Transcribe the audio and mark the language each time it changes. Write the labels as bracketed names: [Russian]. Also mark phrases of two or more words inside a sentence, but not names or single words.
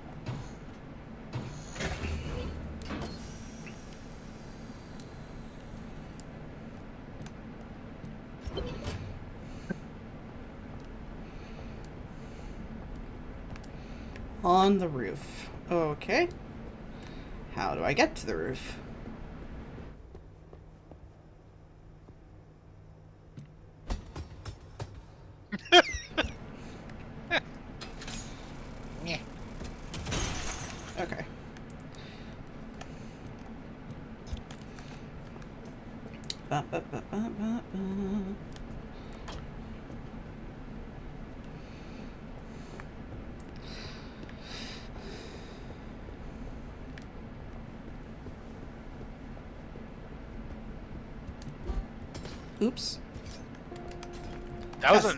[English] the roof. Okay. How do I get to the roof? Okay. Ba, ba, ba, ba, ba, ba. Oops. That was